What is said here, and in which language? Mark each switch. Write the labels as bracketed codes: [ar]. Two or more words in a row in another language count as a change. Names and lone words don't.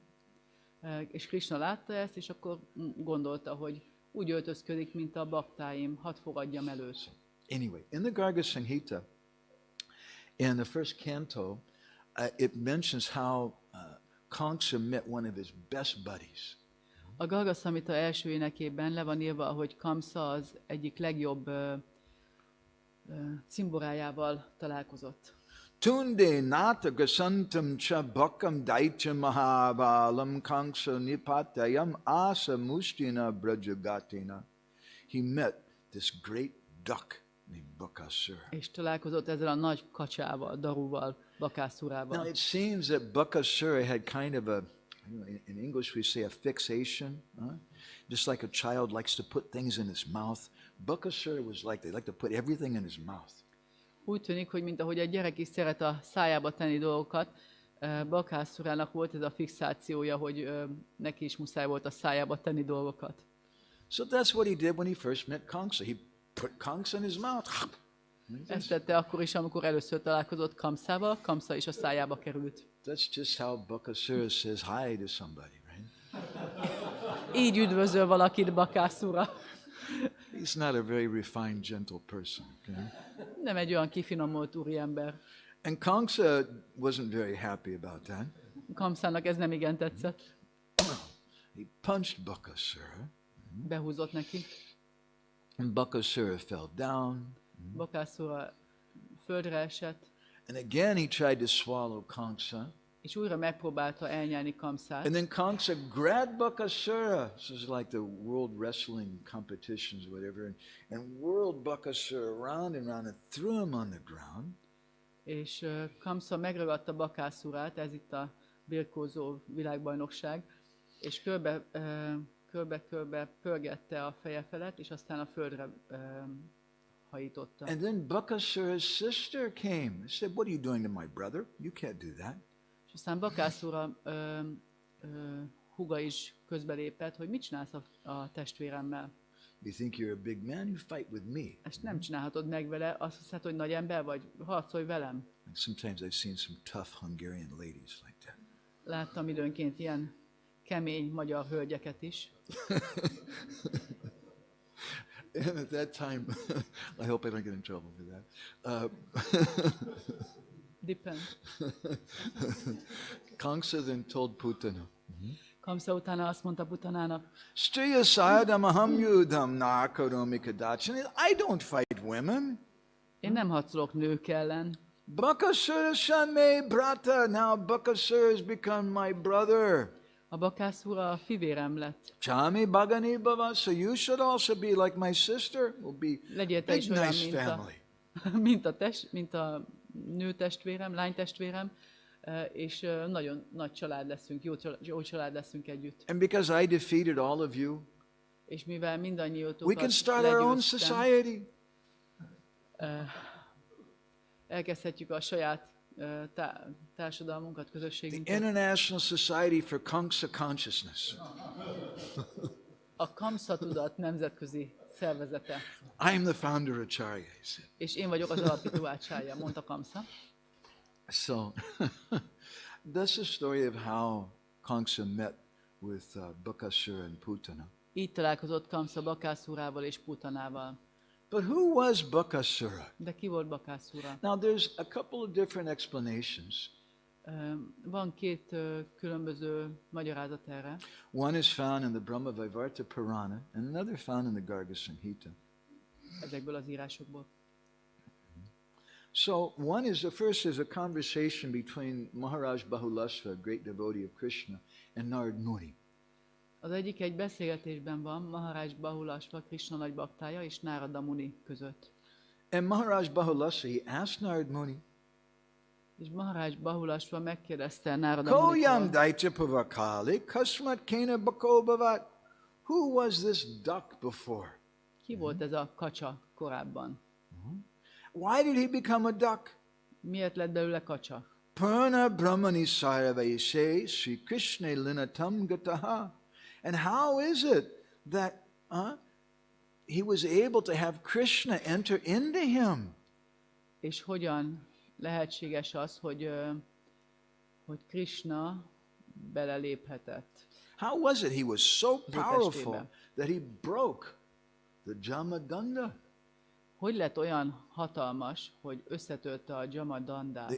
[hu] És Krishna látta ezt, és akkor gondolta, hogy úgy öltözködik, mint a baktáim, hadd fogadjam előtt. [en] Anyway, in the Garga Samhita, in the first canto, it mentions how Kamsa met one of his best buddies. [hu] A Garga Samhita első énekében le van írva, hogy Kamsa az egyik legjobb cimborájával találkozott. [sa] Tunde nata gasantam cha bakam daicha mahabalam Kamsa nipatayam asa mustina brajagatina. [en] He met this great duck named Bakasura. [hu] És találkozott ezzel a nagy kacsával, Daruval, Bakaszurával. [en] Now it seems that Bakasura had kind of a, in English we say a fixation, just like a child likes to put things in his mouth. Bakasura was like, they like to put everything in his mouth. [hu] Úgy tűnik, hogy mint ahogy egy gyerek is szeret a szájába tenni dolgokat, Bakaszurának volt ez a fixációja, hogy neki is muszáj volt a szájába tenni dolgokat. [en] So that's what he did when he first met Kamsa. He put Kamsa in his mouth. [hu] Ezt tette akkor is, amikor először találkozott Kamszával, Kamsa is a szájába került. [en] That's just how Bakasura says hi to somebody, right? [hu] Így üdvözöl valakit Bakasura. [en] He's not a very refined, gentle person. Okay? [hu] Nem egy olyan kifinomult úriember. [en] And Kamsa wasn't very happy about that. [hu] Kamszának ez nem igen tetszett. [en] He punched Bakasura, [hu] Behúzott neki. [en] and Bakasura fell down. [hu] Bakasura földre esett, [en] And again he tried to swallow Kamsa. [hu] és újra megpróbálta elnyelni Kamszát. [en] And then Kamsa grabbed Bakasura. This is like the world wrestling competitions or whatever. And whirled Bakasura around and around and threw him on the ground. [hu] És Kamsa megragadta Bakasurát, ez itt a birkózó világbajnokság, és körbe-körbe pörgette a feje felett, és aztán a földre hajította. [en] And then Bakasura's sister came and said, "What are you doing to my brother? You can't do that." [hu] És aztán Bakasura húga is közbelépett, hogy mit csinálsz a testvéremmel. [en] You think you're a big man? You fight with me. [hu] Ezt nem csinálhatod meg vele, azt hiszed, hogy nagy ember vagy, harcolj velem. [en] Like sometimes I've seen some tough Hungarian ladies like that. [hu] Láttam időnként ilyen kemény magyar hölgyeket is. [en] And at that time, I hope I don't get in trouble for that. Depend. Kamsa then told Putana, [hu] Kamsa utána azt mondta Putanának, [sa] Striya sadam aham yudham nakaromi kadachan. [en] I don't fight women. [hu] én nem harcolok nők ellen. [sa] Bakasura shanme brata. [en] Now Bakasura has become my brother. [hu] A Bakasura a fivérem lett. [sa] Chami bagani bava. [en] So you should also be like my sister. We'll be [hu] Legyél te [en] big [hu] is olyan, [en] nice family. [hu] mint a nőtestvérem, lánytestvérem, és nagyon nagy család leszünk, jó család leszünk együtt. [en] And because I defeated all of you, [hu] És mivel [en] we [hu] mindannyiótokat [en] can start our own [hu] legyőztem, [en] society. [hu] elkezdhetjük a saját társadalmunkat, [en] The [hu] közösségünket. [en] International Society for Kamsa Consciousness. [hu] A Kamsa tudat nemzetközi szervezete. [en] I'm the founder Acharya, he said. [hu] És én vagyok az alapító ácsája, mondta Kamsa. [en] So, that's the story of how Kamsa met with Bakasura and Putana. [hu] Így találkozott Kamsa Bakasurával és Putanával. [en] But who was Bakasura? [hu] De ki volt Bakasura? [en] Now, there's a couple of different explanations. [hu] Van két különböző magyarázat erre. [en] One is found in the Brahma-vaivarta Purana, and another found in the Garga Samhita. [hu] Ezekből az írásokból. [en] So, the first is a conversation between Maharaj Bahulasva, a great devotee of Krishna, and Narad Muni. [hu] Az egyik egy beszélgetésben van Maharaj Bahulasva, Krishna nagy baktája és Narada Muni között. [en] And Maharaj Bahulasva, he asked Narad Muni, [hu] És Maharaj Bahulasva megkérdezte Nárada Koyam Munitól, [sa] daitya pavakali kasmat kena bakobavat. [en] Who was this duck before? [hu] ki volt ez a kacsa korábban? [en] Why did he become a duck? [hu] Miért lett belőle kacsa? [sa] Purna Brahmani Saravaise Sri Krishna Linatam Gataha. [en] And how is it that he was able to have Krishna enter into him? [hu] És hogyan lehetséges az, hogy Krishna beleléphetett? [en] How was it he was so [hu] az ő [en] powerful [hu] testébe? [en] that he broke the Jamadanda, [hu] Hogy lett olyan hatalmas, hogy összetörte a Jamadandát,